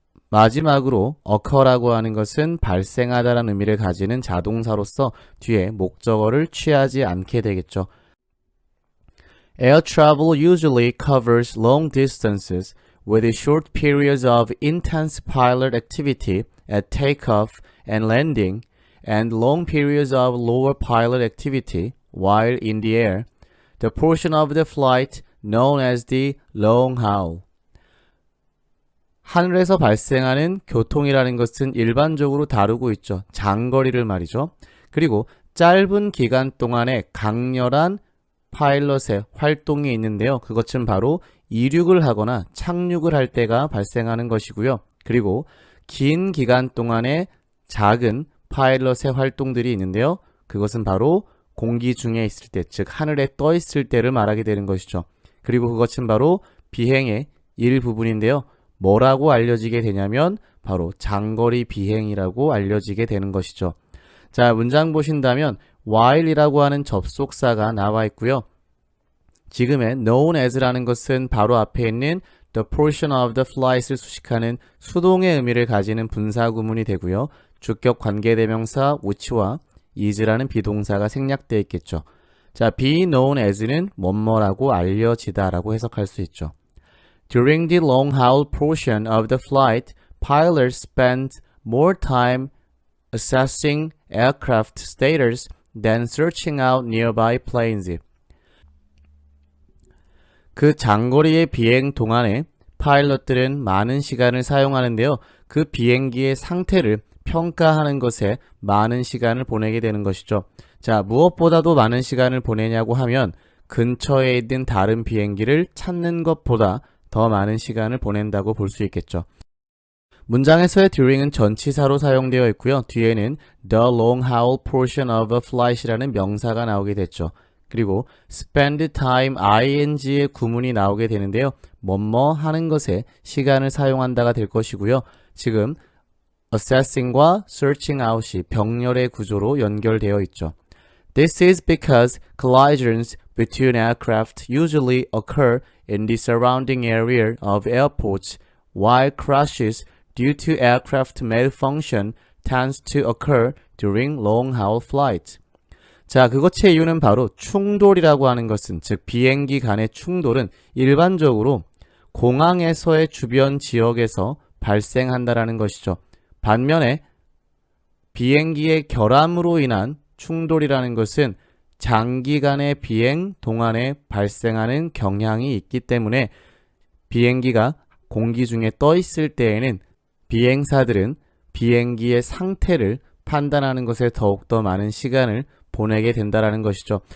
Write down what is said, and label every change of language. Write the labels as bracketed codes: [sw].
[ko] 마지막으로 occur라고 하는 것은 발생하다라는 의미를 가지는 자동사로서 뒤에 목적어를 취하지 않게 되겠죠. [en] Air travel usually covers long distances with short periods of intense pilot activity at takeoff and landing and long periods of lower pilot activity while in the air, the portion of the flight known as the long haul. [ko] 하늘에서 발생하는 교통이라는 것은 일반적으로 다루고 있죠. 장거리를 말이죠. 그리고 짧은 기간 동안에 강렬한 파일럿의 활동이 있는데요. 그것은 바로 이륙을 하거나 착륙을 할 때가 발생하는 것이고요. 그리고 긴 기간 동안에 작은 파일럿의 활동들이 있는데요. 그것은 바로 공기 중에 있을 때, 즉 하늘에 떠 있을 때를 말하게 되는 것이죠. 그리고 그것은 바로 비행의 일부분인데요. 뭐라고 알려지게 되냐면 바로 장거리 비행이라고 알려지게 되는 것이죠. 자, 문장 보신다면 while이라고 하는 접속사가 나와 있고요. 지금의 known as라는 것은 바로 앞에 있는 [en] the portion of the flight [ko] 을 수식하는 수동의 의미를 가지는 분사구문이 되고요. 주격 관계대명사 which와 is라는 비동사가 생략되어 있겠죠. 자, be known as는 뭐뭐라고 알려지다라고 해석할 수 있죠. [en] During the long haul portion of the flight, pilots spent more time assessing aircraft status than searching out nearby planes. [ko] 그 장거리의 비행 동안에 파일럿들은 많은 시간을 사용하는데요. 그 비행기의 상태를 평가하는 것에 많은 시간을 보내게 되는 것이죠. 자, 무엇보다도 많은 시간을 보내냐고 하면 근처에 있는 다른 비행기를 찾는 것보다 더 많은 시간을 보낸다고 볼 수 있겠죠. 문장에서의 during은 전치사로 사용되어 있고요. 뒤에는 [en] the long haul portion of a flight [ko] 이라는 명사가 나오게 됐죠. 그리고 spend time ing의 구문이 나오게 되는데요. 뭐뭐 하는 것에 시간을 사용한다가 될 것이고요. 지금 assessing과 searching out이 병렬의 구조로 연결되어 있죠. [en] This is because collisions between aircraft usually occur in the surrounding area of airports, while crashes due to aircraft malfunction tends to occur during long-haul flights. [ko] 자, 그것의 이유는 바로 충돌이라고 하는 것은, 즉 비행기 간의 충돌은 일반적으로 공항에서의 주변 지역에서 발생한다라는 것이죠. 반면에 비행기의 결함으로 인한 충돌이라는 것은 장기간의 비행 동안에 발생하는 경향이 있기 때문에 비행기가 공기 중에 떠 있을 때에는 비행사들은 비행기의 상태를 판단하는 것에 더욱더 많은 시간을 보내게 된다는 것이죠.